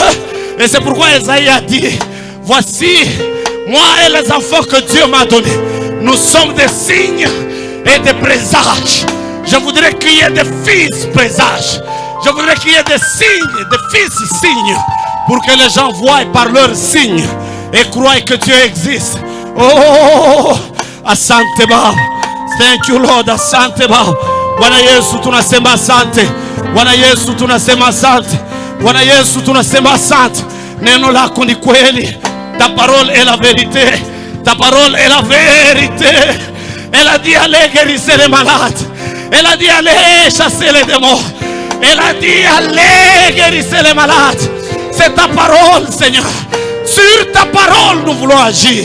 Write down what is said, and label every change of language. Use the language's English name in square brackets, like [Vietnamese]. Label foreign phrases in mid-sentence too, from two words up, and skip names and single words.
[French] Et c'est pourquoi Esaïe a dit, voici moi et les enfants que Dieu m'a donnés. Nous sommes des signes et des présages. Je voudrais qu'il y ait des fils présages. Je voudrais qu'il y ait des signes, des fils signes. Pour que les gens voient par leurs signes et croient que Dieu existe. [Swahili] Oh, asante Baba. [English] Thank you Lord, [Swahili] asante Baba. Bwana Yesu tunasema asante. Bwana Yesu tunasema asante. Bwana Yesu tunasema asante. Neno lako ni kweli. [French] Ta parole est la vérité. Ta parole est la vérité. Elle a dit allez guérissez les malades. Elle a dit allez chasser les démons. Elle a dit allez guérissez les malades. C'est ta parole, Seigneur. Sur ta parole nous voulons agir.